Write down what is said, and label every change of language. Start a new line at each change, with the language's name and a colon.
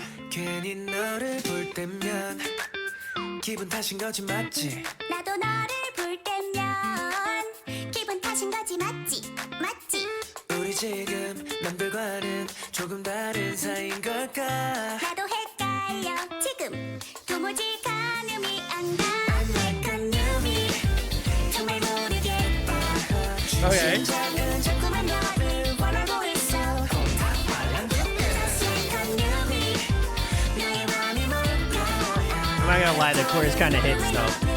Korean: 괜히 너를 볼 때면 기분 탓인 거지 맞지? 나도 너를 볼 때면 기분 탓인 거지 맞지? 맞지? 우리 지금 남들과는 조금 다른 사이인 걸까? 나도 헷갈려 지금 도무지 가늠이 안 가.
English: I'm like a newbie
Korean: 정말 모르겠다.
English: Okay.
Korean: 심장은 자꾸만 너를 원하고 있어.
English: Just like a newbie
Korean: 너의 맘이 뭘까?
English: I'm not gonna lie, the chorus kind of hits though.